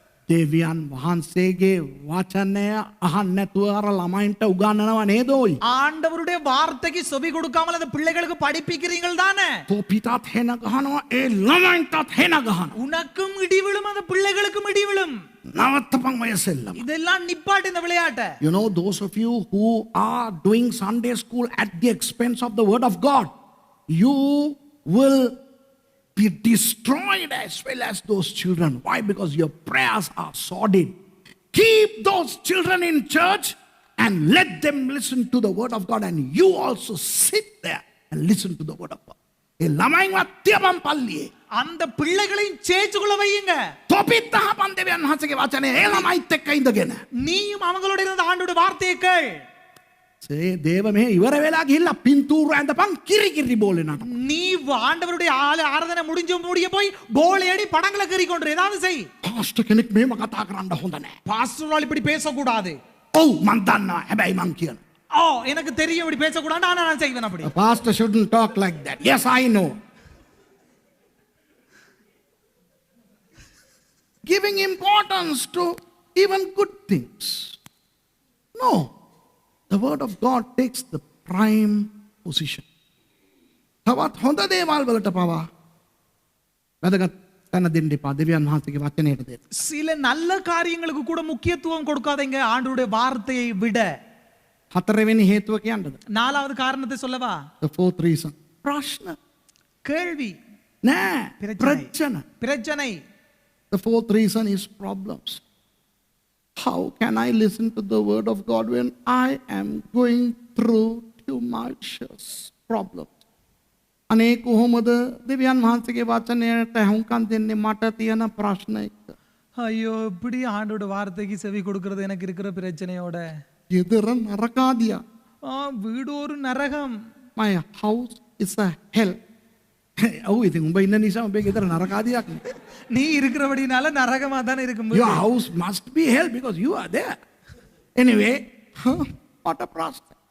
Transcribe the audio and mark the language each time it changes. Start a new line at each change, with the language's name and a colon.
Sinhala: දෙවියන් වහන්සේගේ වචනය අහන්න නැතුව අර ළමයින්ට උගන්වනව නේද ඔයි?
Tamil: ஆண்டவருடைய வார்த்தைக்கு செவி கொடுக்காமல் அந்த பிள்ளைகளுக்கு படிப்பிக்கிறீர்கள் தானே?
Sinhala: තොපිටත් හෙන ගහනවා, ඒ ළමයින්ටත් හෙන ගහනවා.
Tamil: உனக்கும் இடி விழும், அந்த பிள்ளைகளுக்கும் இடி விழும்.
Sinhala: නවත්තපන් ඔය සෙල්ලම.
Tamil: இதெல்லாம் நிப்பாட்டு இந்த விளையாட்டை.
English: You know, those of you who are doing Sunday school at the expense of the word of God, you will be destroyed as well as those children. Why? Because your prayers are sordid. Keep those children in church and let them listen to the word of God, and you also sit there and listen to the word of God.
Sinhala: ඒ ළමයින්වත් තියපන් පල්ලියේ.
Tamil: அந்த பிள்ளைகளையும் சேர்ச்சுக்குள்ள வையுங்க.
Sinhala: තොපිත් අහපන් දෙවියන් වහන්සේගේ වචනේ ඒ ළමයිත් එක්ක ඉඳගෙන.
Tamil: நீயும் அவங்களோட இருந்த ஆண்டோட வார்த்தையை கேள்.
Sinhala: දේව මෙහෙ ඉවර වෙලා ගිහිල්ලා පින්තූර ඇඳපන් කිරි බෝලේ නට.
Tamil: நீ ஆண்டவருடைய ஆராதனை முடிய போய் கோலையடி படங்களை கறி கொண்டு ஏதாவது செய்.
Sinhala: පාස්ටර් කෙනෙක් මෙහෙම කතා කරන්න හොඳ නැහැ.
Tamil: பாஸ்டர் இப்படி பேசக்கூடாது.
Sinhala: ඔව් මං දන්නවා හැබැයි මං කියනවා.
Tamil: ஓ எனக்கு தெரியும் இப்படி பேசக்கூடாது ஆனா நான் செய்வேன் அப்படி.
English: A pastor shouldn't talk like that. Yes, I know. Giving importance to even good things. No. The word of God takes the prime position.
Sinhala: තවත් හොඳ දේවල් වලට පවා වැදගත් තැන දෙන්න එපා. දෙවියන් වහන්සේගේ වචනයට දෙන්න.
Tamil: சில நல்ல காரியங்களுக்கு கூட முக்கியத்துவம் கொடுக்காதீங்க ஆண்டவருடைய வார்த்தையை விட.
Sinhala: හතරවෙනි හේතුව කියන්නද?
Tamil: நாலாவது காரணத்தை சொல்லவா?
English: The fourth reason.
Sinhala: ප්‍රශ්න.
Tamil: கேள்வி.
Sinhala: නෑ.
Tamil: பிரச்சனை.
English: The fourth reason is problems. How can I listen to the word of God when I am going through tumultuous problems?
Sinhala: අනේ කොහොමද දෙවියන් වහන්සේගේ වචනයට හුම්කම් දෙන්නේ මට තියෙන ප්‍රශ්න එක්ක?
Tamil: ஐயோ இப்படி ஆண்டோட வார்த்தைக்கு செவி கொடுக்கிறது எனக்கு இருக்கிற பிரச்சனையோட.
Sinhala: ගෙදර නරකාදියා.
Tamil: வீடு ஒரு நரகம்.
English: My house is a hell.
Sinhala: ඔව් ඉතින් උඹ ඉන්න නිසා උඹේ ගෙදර නරකාදියක් නේ.
Tamil: நீ இருக்கிறபடினால நரகமா தான இருக்கும்.
English: Your house must be hell because you are there. Anyway, what a
Sinhala: ප්‍රශ්න.